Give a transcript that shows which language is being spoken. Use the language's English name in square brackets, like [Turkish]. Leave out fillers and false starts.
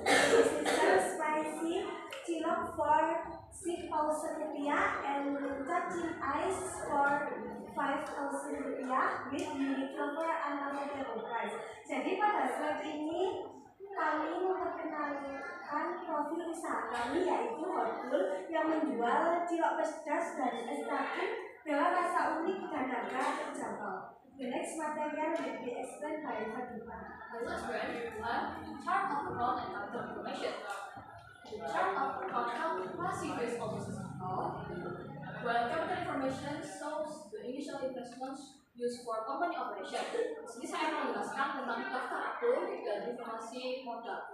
[English] This is spicy cilok for 6,000 rupiah and cacing ice for 5,000 rupiah with unique flavor and affordable price. [Indonesian] Jadi pada slide ini kami memperkenalkan profil usaha kami yaitu Hortul yang menjual cilok pedas dan es kacang dengan rasa unik dan harga terjangkau. [English] The next material will be explained by Fatima. I will explain chart of account and capital information. The chart of account helps based on business account, while capital information shows the initial investments used for company operation. [Indonesian] Di sini saya akan menjelaskan tentang daftar akun dan informasi modal.